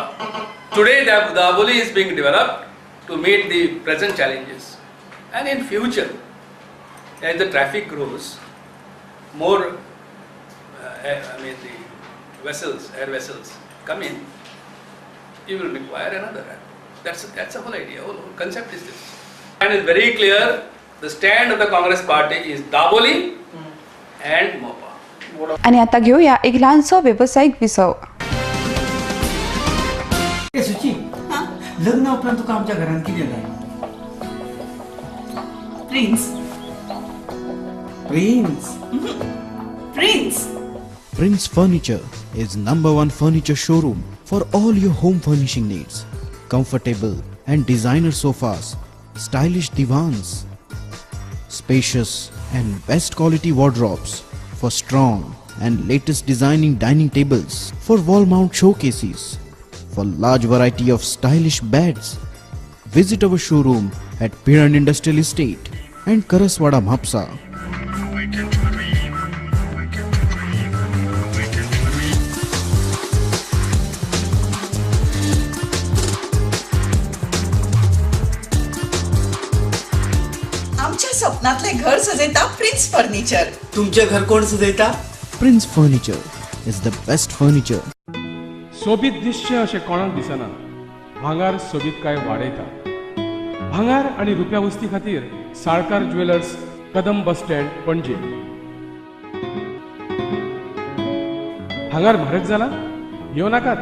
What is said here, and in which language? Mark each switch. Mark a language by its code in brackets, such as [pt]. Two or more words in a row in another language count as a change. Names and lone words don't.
[en] Today, Daboli is being developed to meet the present challenges, and in future, as the traffic grows, more, the vessels, air vessels come in, you will require another airport. That's the whole idea, whole concept is this. And it's very clear, the stand of the Congress Party is Daboli and Mopa. [mr] आणि आता घेऊया एक लहानसो व्यावसायिक विसव. [kok] ए सुची लग्न उपरांत तुका आमच्या घरान कितें जाय? [en] Prince. प्रिन्स. Prince. Prince Furniture is #1 furniture showroom for all your home furnishing needs. Comfortable and designer sofas, stylish divans, spacious and best quality wardrobes for strong and latest designing dining tables, for wall mount showcases, for large variety of stylish beds. Visit our showroom at Piran Industrial Estate and Karaswada Mhapsa. [kok] आमच्या स्वप्नातले घर सजयता प्रिन्स फर्निचर. तुमचे घर कोण सजयता? [en] Prince Furniture is the best furniture. [kok] सोबीत दिसचें अशें कोणाक दिसना. भांगार सोबीत काय वाडयता. भांगार आनी रुप्या वस्ती खातीर साळकार ज्वेलर्स, कदम बस स्टँड, पणजे. भांगार म्हारग जाला? घेवं नाकात.